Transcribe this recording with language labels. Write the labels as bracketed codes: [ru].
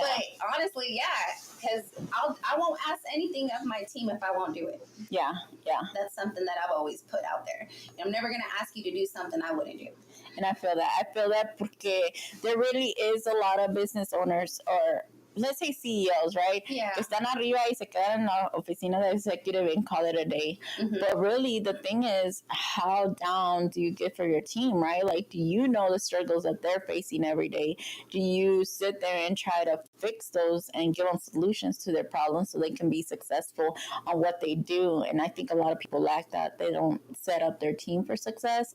[en] But honestly, yeah, because I won't ask anything of my team if I won't do it. Yeah. That's something that I've always put out there. I'm never going to ask you to do something I wouldn't do. And I feel that [es] porque [en] there really is a lot of business owners, or let's say CEOs, right? Yeah. [es] Que están arriba y se quedan en la oficina de [en] executive and call it a day. Mm-hmm. But really, the thing is, how down do you get for your team, right? Like, do you know the struggles that they're facing every day? Do you sit there and try to fix those and give them solutions to their problems so they can be successful on what they do? And I think a lot of people lack that. They don't set up their team for success,